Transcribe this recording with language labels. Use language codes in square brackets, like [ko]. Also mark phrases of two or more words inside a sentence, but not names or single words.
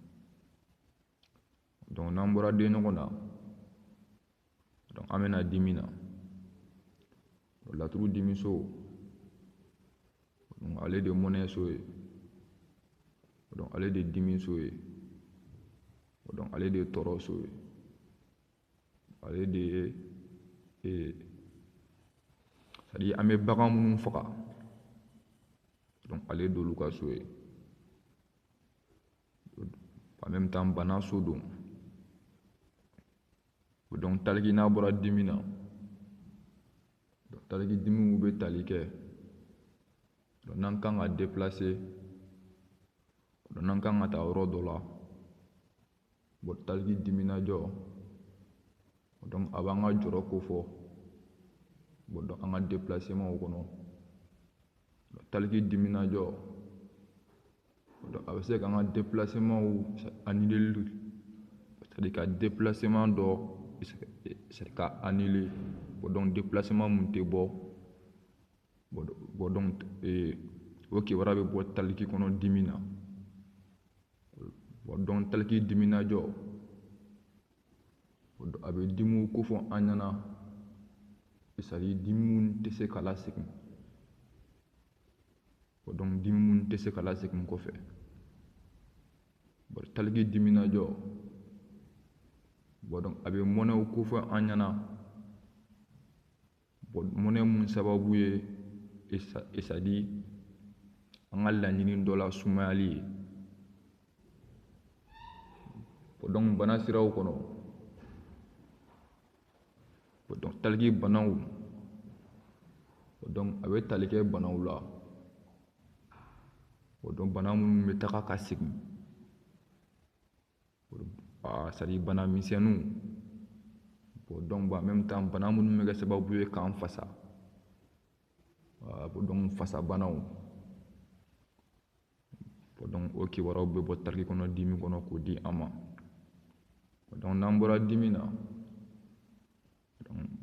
[bm] donc n'an bɔra den ɲɔgɔn na donc an bɛna dimi na laturu dimiso donc ale de mɔnɛ so ye donc ale de dimi so ye donc ale de tɔɔrɔ so ye ale de ye [fr] c'est-à-dire [bm] an bɛ bagan minnu faga donc ale d'olu ka so ye [fr] en même temps [bm] bana so don donc taliki n'a bɔra dimi na donc taliki dimiw bɛ tali kɛ donc n'an kan ka déplacer donc n'an kan ka taa yɔrɔ dɔ la bon taliki diminajɔ donc a b'an ka jɔrɔ kofɔ [fr] bon donc [bm] an ka déplacement kɔnɔ taliki diminajɔ donc a bɛ se k'an ka [fr] déplacement annuler c'est-à-dire [bm] ka déplacement dɔ c'est ka annuler [fr] bon donc déplacement [bm] mun tɛ bɔ bon donc o kibaruya bɛ bɔ taliki kɔnɔ dimi na [fr] bon donc [bm] taliki diminajɔ a bɛ dimiw kofɔ an ɲɛna [fr] c'est-à-dire [bm] dimi minnu tɛ se ka lasegin [fr] bon donc [bm] dimi minnu tɛ se ka lasegin kɔfɛ bon taliki diminajɔ [fr] bon donc [bm] a bɛ mɔnɛw kofɔ an ɲɛna bon mɔnɛ mun sababu ye [fr] c'est-à-dire [bm] an ka laɲini dɔ la sumayali ye [fr] bon donc [bm] bana siraw kɔnɔ [fr] bon donc [bm] taliki banaw [fr] bon donc [bm] a bɛ tali kɛ banaw la [fr] bon donc [bm] bana minnu bɛ taga ka segin [fr] c'est-à-dire [bm] bana misɛnninw [fr] bon donc en même temps [bm] bana minnu bɛ kɛ sababu ye k'an fasa [fr] bon donc [bm] fasa banaw [fr] bon donc [bm] o kibaruyaw bɛ bɔ taliki kɔnɔ dimi kɔnɔ k'o di an ma donc n'an bɔra dimi na donc